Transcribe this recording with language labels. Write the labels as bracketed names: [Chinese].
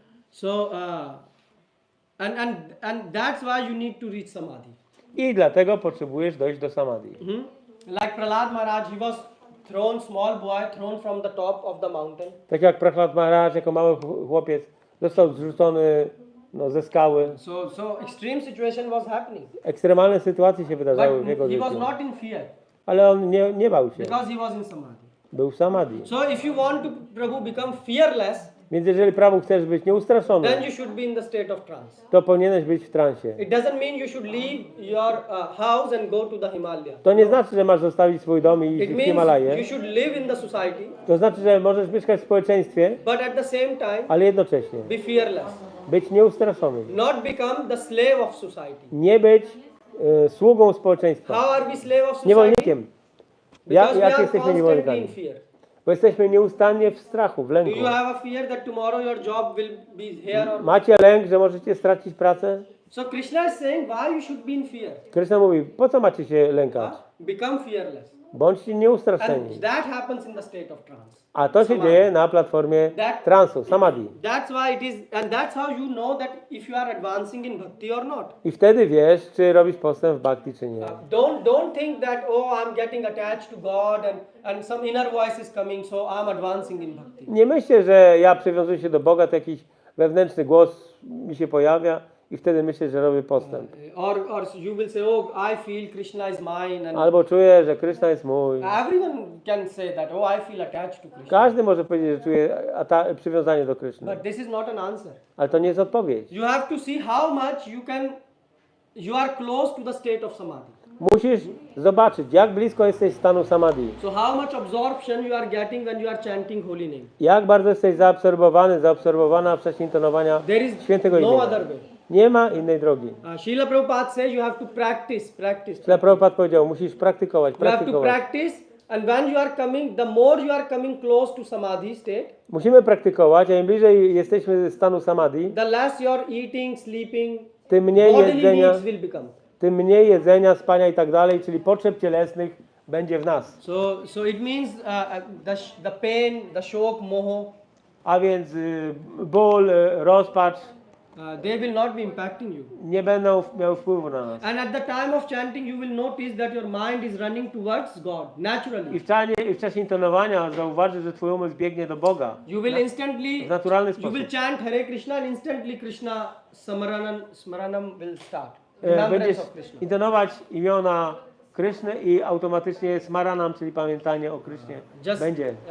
[English] So and that's why you need to reach samadhi. [Polish] I dlatego potrzebujesz dojść do samadhi. [English] Like Prahlad Maharaj, he was small boy, thrown from the top of the mountain. [Polish] Tak jak Prahlad Maharaj jako mały chłopiec został zrzucony ze skały. [English] So extreme situation was happening. [Polish] Ekstremalne sytuacje się wydarzały w jego [English] But he was [Polish] życiu. [English] not in fear [Polish] Ale on nie bał się. [English] because he was in samadhi. [Polish] Był w samadhi. [English] So if you want to Prabhu become fearless, [Polish] Więc jeżeli Prabhu chcesz być nieustraszony, [English] then you should be in the state of trance. [Polish] to powinieneś być w transie. [English] It doesn't mean you should leave your house and go to the Himalaya. [Polish] To nie znaczy, że masz zostawić swój dom i [English] It [Polish] iść w [English] means [Polish] Himalaje. [English] you should live in the society, [Polish] To znaczy, że możesz mieszkać w społeczeństwie, [English] but at the same time [Polish] ale jednocześnie [English] be fearless. [Polish] być nieustraszony. [English] Not become the slave of society. [Polish] Nie być sługą społeczeństwa, [English] How are we slave of society? [Polish] niewolnikiem. [English] Because we [Polish] Jak [English] are [Polish] jesteśmy [English] constantly [Polish] niewolnikami? [English] in fear. [Polish] Bo jesteśmy nieustannie w strachu, w [English] Do [Polish] lęku. [English] you have a fear that tomorrow your job will be here or [Polish] Macie lęk, że możecie stracić pracę? [English] So Krishna is saying why you should be in fear. [Polish] Krishna mówi, po co macie się lękać? [English] Become fearless. [Polish] Bądźcie nieustraszeni. [English] And that happens in the state of trance. [Polish] A to się [English] Samadhi. [Polish] dzieje na platformie transu, samadhi. [English] That's why it is, and that's how you know that if you are advancing in bhakti or not. [Polish] I wtedy wiesz, czy robisz postęp w bhakti, czy nie. [English] Don't think that, oh, I'm getting attached to God and some inner voice is coming, so I'm advancing in bhakti. [Polish] Nie myślę, że ja przywiązuję się do Boga, to jakiś wewnętrzny głos mi się pojawia i wtedy myślę, że robię postęp. [English] Or you will say, oh, I feel Krishna is mine. And [Polish] Albo czuję, że Krishna jest mój. [English] everyone can say that, oh, I feel attached to Krishna. [Polish] Każdy może powiedzieć, że czuje przywiązanie do Kryszny. [English] But this is not an answer. [Polish] Ale to nie jest odpowiedź. [English] You have to see how much you are close to the state of samadhi. [Polish] Musisz zobaczyć, jak blisko jesteś stanu samadhi. [English] So how much absorption you are getting when you are chanting holy name. [Polish] Jak bardzo jesteś zaabsorbowana w czasie intonowania [English] There is [Polish] świętego [English] no [Polish] imienia. [English] other way. [Polish] Nie ma innej drogi. [English] Srila Prabhupada says you have to practice. [Polish] Śla Prabhupada powiedział, musisz praktykować, [English] You have to [Polish] praktykować. [English] practice, and when you are coming, the more you are coming close to samadhi state, [Polish] Musimy praktykować, a im bliżej jesteśmy stanu samadhi, [English] the less your eating, sleeping, [Polish] tym mniej [English] bodily [Polish] jedzenia, [English] needs will become. [Polish] tym mniej jedzenia, spania i tak dalej, czyli potrzeb cielesnych będzie w nas. [English] So it means the pain, the shok, moho, [Polish] A więc ból, rozpacz [English] they will not be impacting you. [Polish] nie będą miały wpływu na nas. [English] And at the time of chanting, you will notice that your mind is running towards God naturally. [Polish] I w czasie intonowania zauważysz, że twój umysł biegnie do Boga. [English] You will instantly, [Polish] W naturalny [English] you [Polish] sposób. [English] will chant Hare Krishna, and instantly Krishna smaranam will start. Remembrance [Polish] Będziesz [English] of Krishna. [Polish] intonować imiona Kryszny i automatycznie smaranam, czyli pamiętanie o Krysznie będzie.